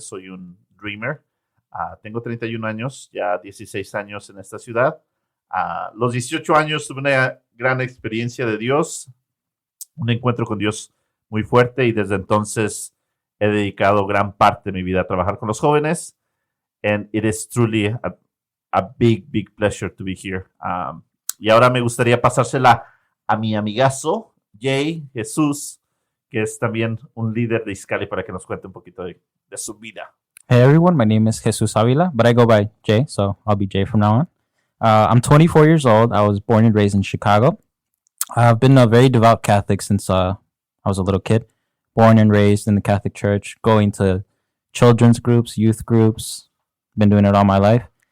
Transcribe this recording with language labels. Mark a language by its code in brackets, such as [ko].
[es] Soy un dreamer. Tengo 31 años, ya 16 años en esta ciudad. Los 18 años tuve una gran experiencia de Dios, un encuentro con Dios muy fuerte, y desde entonces he dedicado gran parte de mi vida a trabajar con los jóvenes. [en] And it is truly a big pleasure to be here. [es] Y ahora me gustaría pasársela a mi amigazo, Jay, Jesús, que es también un líder de Iskali, para que nos cuente un poquito de su vida. [en] Hey everyone, my name is Jesus Avila, but I go by Jay, so I'll be Jay from now on. I'm 24 years old. I was born and raised in Chicago. I've been a very devout Catholic since I was a little kid. Born and raised in the Catholic Church, going to children's groups, youth groups. Been doing it all my life.